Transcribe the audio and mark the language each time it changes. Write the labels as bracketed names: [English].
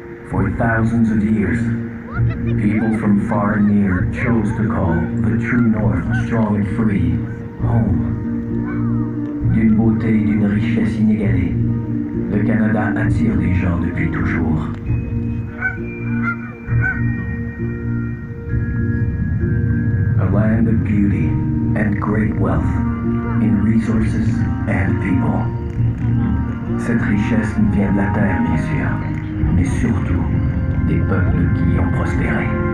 [English] For thousands of years, people from far and near chose to call the true North, strong and free, home. [French] D'une beauté et d'une richesse inégalée, le Canada attire les gens depuis toujours. [English] A land of beauty and great wealth in resources and people. [French] Cette richesse nous vient de la terre, bien sûr, mais surtout des peuples qui y ont prospéré.